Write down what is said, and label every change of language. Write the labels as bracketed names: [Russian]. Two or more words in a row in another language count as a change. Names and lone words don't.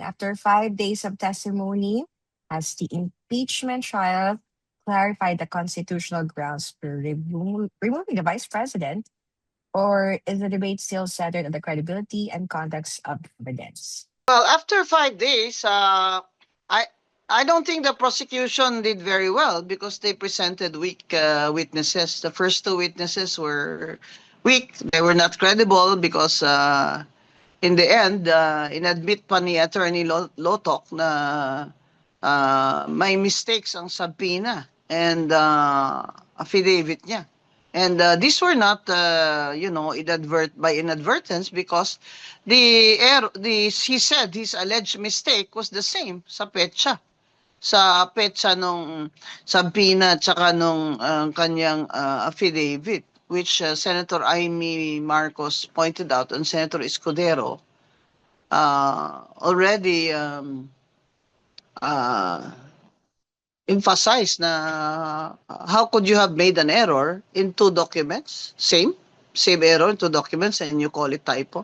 [English] After 5 days of testimony, has the impeachment trial clarified the constitutional grounds for removing the vice president, or is the debate still centered on the credibility and context of evidence? Well, after 5 days, I I don't think the prosecution did very well, because they presented weak witnesses. The first two witnesses were weak. They were not credible because in the end, [Filipino] inadmit pa ni Attorney Lotok na may mistakes ang [English] subpoena and affidavit [Filipino] niya. [English] And these were not, by inadvertence, because he said his alleged mistake was the same [Filipino] sa petsa nung subpoena at saka nung kanyang affidavit, [English] which Senator Amy Marcos pointed out, and Senator Escudero already emphasized na how could you have made an error in two documents, same error in two documents, and you call it typo.